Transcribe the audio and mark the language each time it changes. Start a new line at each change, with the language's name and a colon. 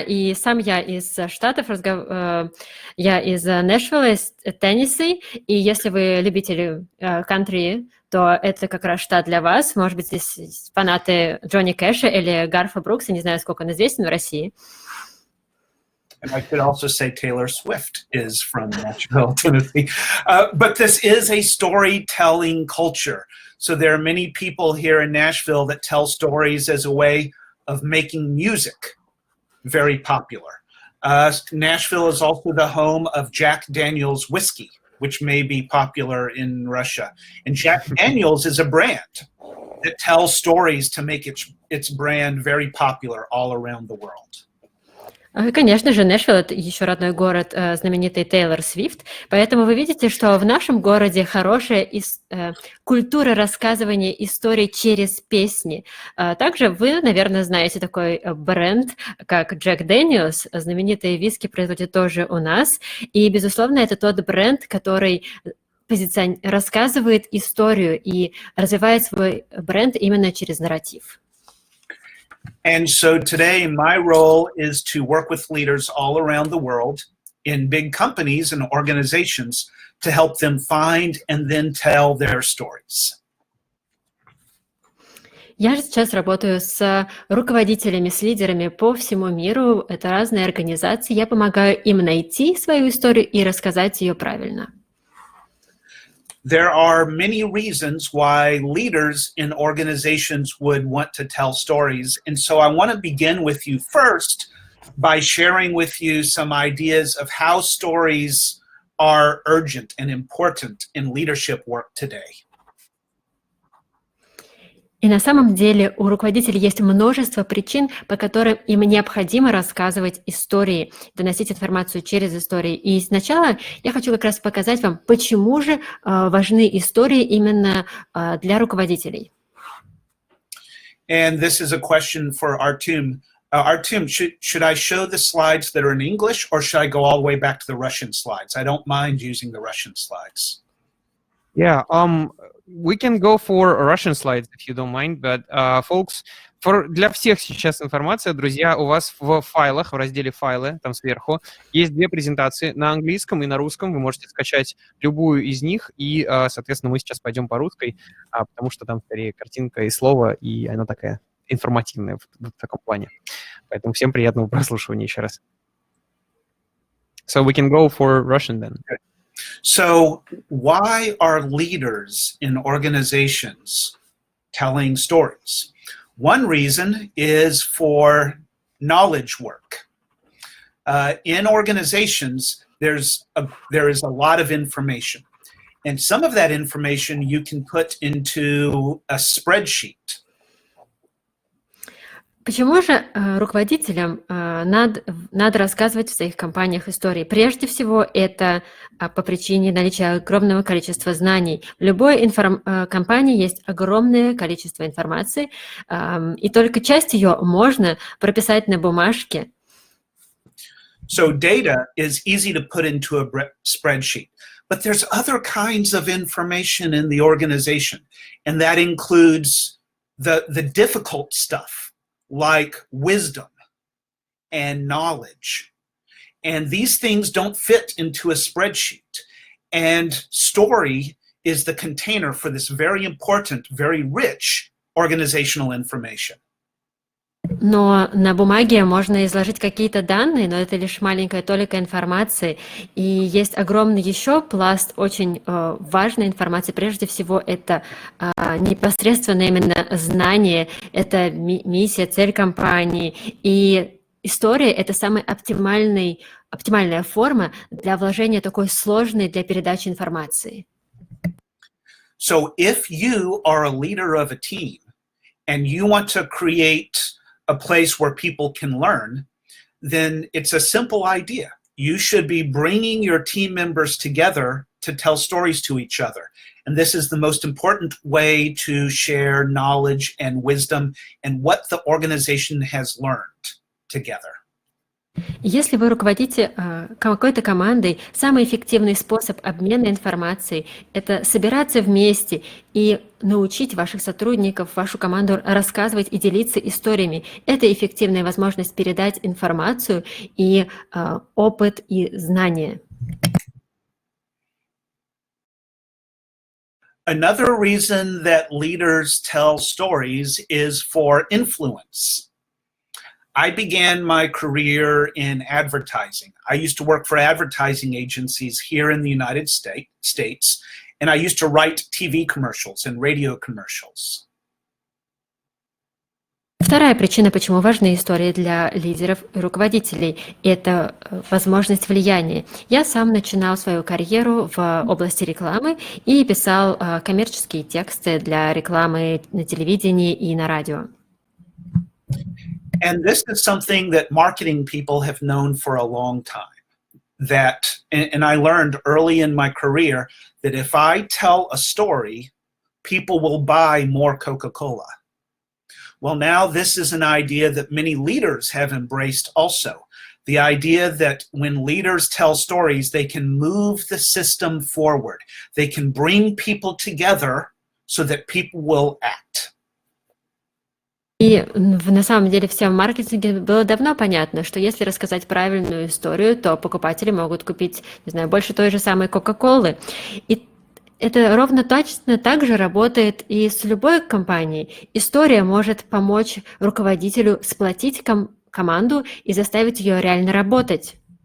Russian: И сам я из Штатов, я из Нэшвилла, из Теннесси. И если вы любители кантри, то это как раз штат для вас. Может быть, здесь фанаты Джонни Кэша или Гарфа Брукса. Не знаю, сколько он известен в России.
English: And I could also say Taylor Swift is from Nashville, Tennessee. But this is a storytelling culture. So there are many people here in Nashville that tell stories as a way of making music very popular. Nashville is also the home of Jack Daniel's whiskey, which may be popular in Russia. And Jack Daniel's is a brand that tells stories to make its brand very popular all around the world.
Russian: Конечно же, Нэшвилл — это еще родной город знаменитой Тейлор Свифт, поэтому вы видите, что в нашем городе хорошая культура рассказывания историй через песни. Также вы, наверное, знаете такой бренд, как Jack Daniel's, знаменитые виски производят тоже у нас, и, безусловно, это тот бренд, который рассказывает историю и развивает свой бренд именно через нарратив.
English: And so today my role is to work with leaders all around the world in big companies and organizations to help them find and then tell their stories.
Russian: Я же сейчас работаю с руководителями, с лидерами по всему миру. Это разные организации. Я помогаю им найти свою историю и рассказать ее правильно.
English: There are many reasons why leaders in organizations would want to tell stories. And so I want to begin with you first by sharing with you some ideas of how stories are urgent and important in leadership work today.
Russian: И на самом деле у руководителей есть множество причин, по которым им необходимо рассказывать истории, доносить информацию через истории. И сначала я хочу как раз показать вам, почему же важны истории именно для руководителей.
English: And this is a question for Artem. Artem, should I show the slides that are in English, or should I go all the way back to the Russian slides? I don't mind using the Russian slides. Yeah, we can go for Russian slides, if you don't mind, but, folks,
Russian: для всех сейчас информация, друзья, у вас в файлах, в разделе «Файлы», там сверху, есть две презентации на английском и на русском. Вы можете скачать любую из них, и, соответственно, мы сейчас пойдем по русской, потому что там скорее картинка и слово, и она такая информативная в таком плане. Поэтому всем приятного прослушивания еще раз.
English: So we can go for Russian then. So why are leaders in organizations telling stories? One reason is for knowledge work. In organizations, there is a lot of information. And some of that information you can put into a spreadsheet.
Russian: Почему же руководителям надо рассказывать в своих компаниях истории? Прежде всего, это по причине наличия огромного количества знаний. В любой компании есть огромное количество информации, и только часть ее можно прописать на бумажке.
English: So data is easy to put into a spreadsheet, but there's other kinds of information in the organization, and that includes the difficult stuff, like wisdom and knowledge. And these things don't fit into a spreadsheet. And story is the container for this very important, very rich organizational information.
Russian: Но на бумаге можно изложить какие-то данные, но это лишь маленькая толика информации. И есть огромный еще пласт очень важной информации. Прежде всего, это непосредственно именно знание, это миссия, цель компании. И история — это самая оптимальная форма для вложения такой сложной для передачи информации.
English: So if you are a leader of a team, and you want to create a place where people can learn, then it's a simple idea. You should be bringing your team members together to tell stories to each other. And this is the most important way to share knowledge and wisdom and what the organization has learned together.
Russian: Если вы руководите какой-то командой, самый эффективный способ обмена информацией– это собираться вместе и научить ваших сотрудников, вашу команду рассказывать и делиться историями. Это эффективная возможность передать информацию и опыт и знания.
English: Another reason that leaders tell stories is for influence. I began my career in advertising. I used to work for advertising agencies here in the United States, and I used to write TV commercials and radio commercials.
Russian: Вторая причина, почему важны истории для лидеров и руководителей, это возможность влияния. Я сам начинал свою карьеру в области рекламы и писал коммерческие тексты для рекламы на телевидении и на радио.
English: And this is something that marketing people have known for a long time. And I learned early in my career that if I tell a story, people will buy more Coca-Cola. Well, now this is an idea that many leaders have embraced also. The idea that when leaders tell stories, they can move the system forward. They can bring people together so that people will act.
Russian: И на самом деле всем в маркетинге было давно понятно, что если рассказать правильную историю, то покупатели могут купить, не знаю, больше той же самой Кока-Колы. И это ровно точно так же работает и с любой компанией. История может помочь руководителю сплотить команду и заставить ее реально работать.